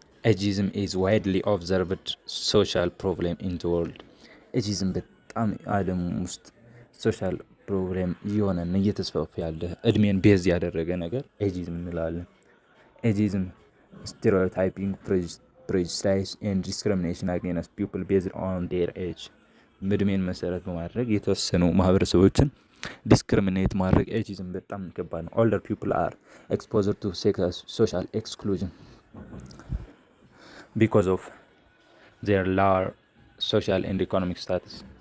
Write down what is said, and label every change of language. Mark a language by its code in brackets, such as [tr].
[en] Ageism is widely observed social problem in the world. [am] Ageism በጣም ዓለም ውስጥ ሶሻል ፕሮብሌም እየሆነና እየተስፋፋ ያለ እድሜን ቤዝ ያደረገ ነገር ኤጂዝም እንላለን። ኤጂዝም ስቴሪዮታይፒንግ [en] prejudice and discrimination against people based on their age. [am] እድሜን መሰረት በማድረግ የተወሰኑ ማህበረሰቦችን ዲስክሪሚኔት ማድረግ ኤጂዝም በጣም ከባድ ነው። [en] older people are exposed to social exclusion because of their lower social and economic status.